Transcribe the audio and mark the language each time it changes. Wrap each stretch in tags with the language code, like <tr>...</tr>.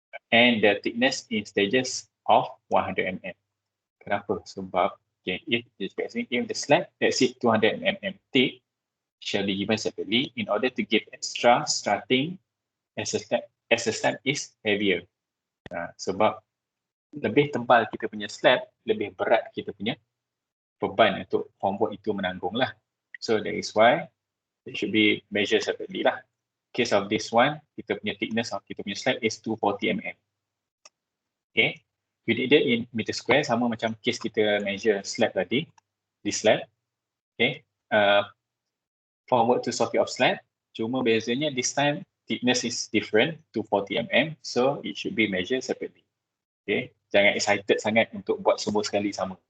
<en>And the thickness in stages of 100 mm.</en> <ms>Kenapa? Sebab</ms> <en>okay, if the slab exceeds 200 mm thick shall be given separately in order to give extra strutting as the slab is heavier.</en> <ms>Sebab lebih tebal kita punya slab, lebih berat kita punya beban untuk formwork itu menanggung lah.</ms> <en>So that is why it should be measured separately lah. Case of this one,</en> <ms>kita punya</ms> <en>thickness of kita punya slab is 240 mm. Okay, we did it in meter square,</en> <ms>sama macam</ms> <en>case kita measure slab tadi, this slab. Okay, formwork to soffit of slab,</en> <ms>cuma bezanya</ms> <en>this time thickness is different, 240 mm, so it should be measured separately.</en> <ms>Okay, jangan excited sangat untuk buat semua sekali sama.</ms>